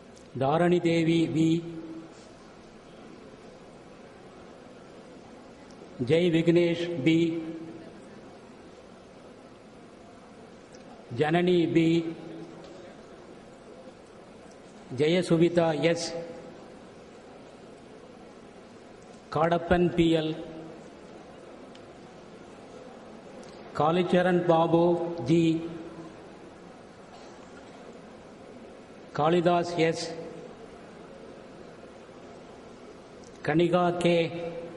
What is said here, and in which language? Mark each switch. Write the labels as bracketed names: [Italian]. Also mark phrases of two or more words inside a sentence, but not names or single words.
[English] Dharani Devi V, Jai Vignesh B, Janani B, Jaya Suvita S, Kadappan PL, Kalicharan Babu G, Kalidas S, Kaniga K,